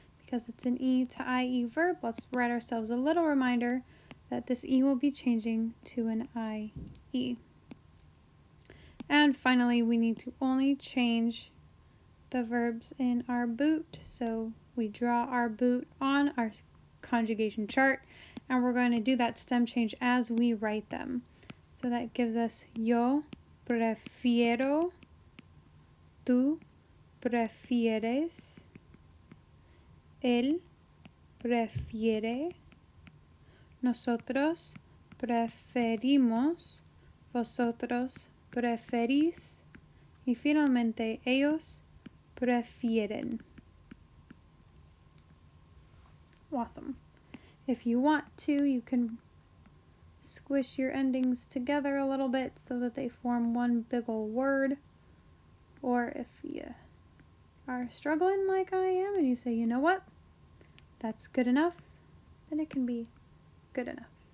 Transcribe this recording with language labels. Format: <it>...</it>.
<en>Because it's an E to IE verb, let's write ourselves a little reminder that this E will be changing to an IE. And finally, we need to only change the verbs in our boot. So we draw our boot on our conjugation chart, and we're going to do that stem change as we write them. So that gives us</en> <es>yo prefiero, tú prefieres, él prefiere, nosotros preferimos, vosotros preferís, y finalmente ellos prefieren.</es> <en>Awesome. If you want to, you can squish your endings together a little bit so that they form one big ol' word. Or if you are struggling like I am and you say, you know what, that's good enough, then it can be good enough.</en>